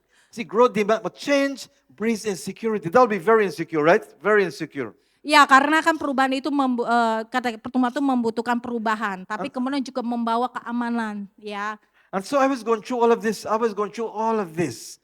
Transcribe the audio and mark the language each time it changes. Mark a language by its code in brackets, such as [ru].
[en] See, growth demand, but change breeds insecurity. That will be very insecure, right? Very insecure. [id] Ya karena kan perubahan itu, kata pertumbuhan itu membutuhkan perubahan. Tapi kemudian juga membawa keamanan. Ya, [en] And so I was going through all of this. I was going through all of this.